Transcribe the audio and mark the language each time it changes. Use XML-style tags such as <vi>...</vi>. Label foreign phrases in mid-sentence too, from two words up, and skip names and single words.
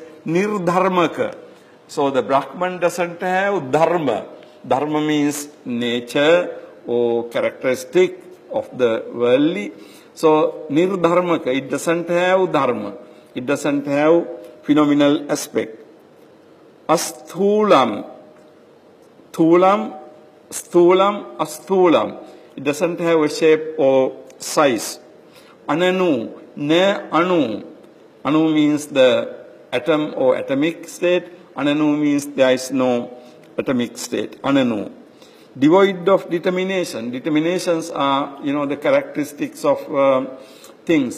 <sa>Nirdharmaka.</sa> <en>So the Brahman doesn't have dharma. Dharma means nature or characteristic of the worldly. So nirdharmaka, it doesn't have dharma. It doesn't have phenomenal aspect.</en> <sa>Asthulam. Thulam, sthulam, asthulam.</sa> <en>It doesn't have a shape or size.</en> <sa>Ananu, ne anu.</sa> <en>Anu means the atom or atomic state. Ananu means there is no atomic state.</en> <sa>Ananu.</sa> <en>Devoid of determination. Determinations are, the characteristics of things.</en>